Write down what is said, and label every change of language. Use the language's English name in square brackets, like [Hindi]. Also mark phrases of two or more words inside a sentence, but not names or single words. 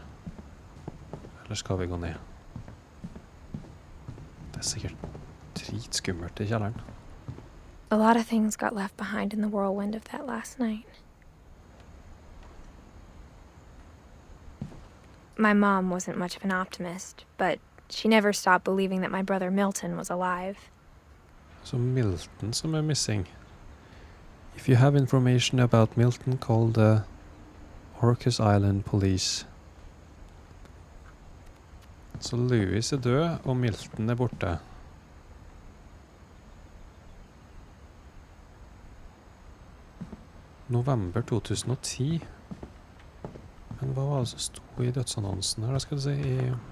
[Norwegian] Eller skal vi gå ned? Det er sikkert dritskummelt I kjelleren. [English] A lot of things got left behind in the whirlwind of that last night. My mom wasn't much of an optimist, but she never stopped believing that my brother Milton was alive. [Norwegian] Så Milton som er missing. [English] If you have information about Milton, call the Orcas Island Police. [Norwegian] Så Louis er død, og Milton er borte. November 2010. Men hva var det som stod I dødsannonsen her, da skal du si, I...